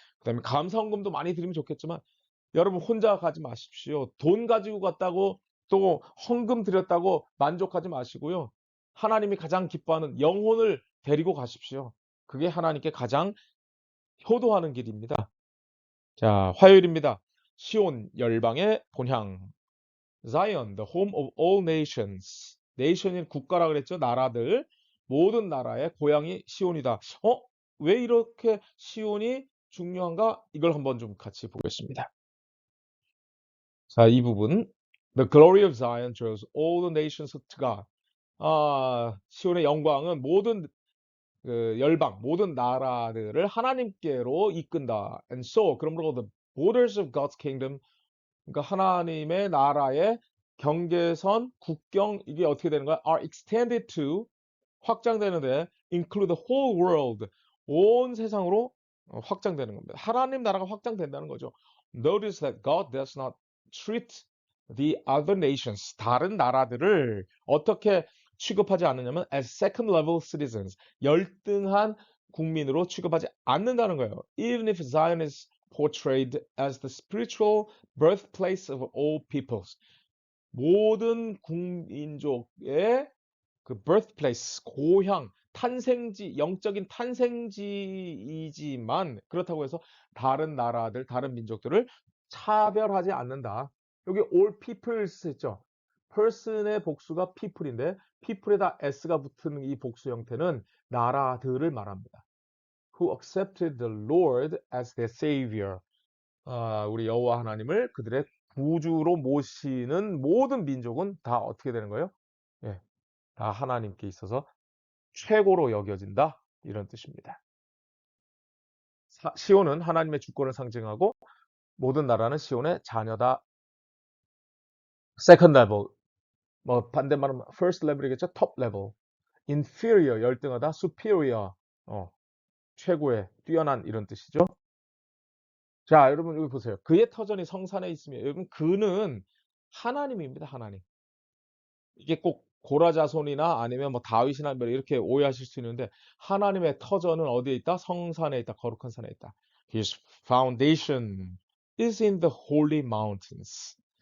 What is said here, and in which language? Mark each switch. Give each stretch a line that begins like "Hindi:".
Korean: 그다음에 감사헌금도 많이 드리면 좋겠지만 여러분 혼자 가지 마십시오. 돈 가지고 갔다고 또 헌금 드렸다고 만족하지 마시고요. 하나님이 가장 기뻐하는 영혼을 데리고 가십시오. 그게 하나님께 가장 효도하는 길입니다. 자, 화요일입니다. 시온 열방의 본향.
English: Zion, the home of all nations.
Korean: nation이 국가라 그랬죠. 나라들. 모든 나라의 고향이 시온이다. 왜 이렇게 시온이 중요한가? 이걸 한번 좀 같이 보겠습니다. 자, 이 부분.
English: The glory of Zion draws all the nations to God.
Korean: 시온의 영광은 모든 열방, 모든 나라들을 하나님께로 이끈다.
English: And so,
Korean: 그러므로
English: the borders of God's kingdom,
Korean: 그러니까 하나님의 나라의 경계선, 국경 이게 어떻게 되는 거야?
English: Are extended to
Korean: 확장되는데
English: include the whole world
Korean: 온 세상으로 확장되는 겁니다. 하나님 나라가 확장된다는 거죠.
English: Notice that God does not treat the other nations
Korean: 다른 나라들을 어떻게 취급하지 않느냐면
English: as second level citizens
Korean: 열등한 국민으로 취급하지 않는다는 거예요.
English: Even if Zion is portrayed as the spiritual birthplace of all peoples
Korean: 모든 국민족의 그 birthplace, 고향, 탄생지, 영적인 탄생지이지만 그렇다고 해서 다른 나라들, 다른 민족들을 차별하지 않는다. 여기 all peoples 했죠. person의 복수가 people인데 people에다 s가 붙은 이 복수 형태는 나라들을 말합니다.
English: Who accepted the Lord as their savior.
Korean: 우리 여호와 하나님을 그들의 구주로 모시는 모든 민족은 다 어떻게 되는 거예요? 예, 다 하나님께 있어서 최고로 여겨진다. 이런 뜻입니다. 시온은 하나님의 주권을 상징하고 모든 나라는 시온의 자녀다. Second level, 뭐 반대말은 first level이겠죠.
English: Top level.
Korean: Inferior, 열등하다. Superior, 최고의, 뛰어난 이런 뜻이죠. 자, 여러분 여기 보세요. 그의 터전이 성산에 있으며 여러분 그는 하나님입니다. 하나님. 이게 꼭 고라 자손이나 아니면 뭐 다윗이나 뭐 이렇게 오해하실 수 있는데 하나님의 터전은 어디에 있다? 성산에 있다. 거룩한 산에 있다.
English: His foundation is in the holy mountains.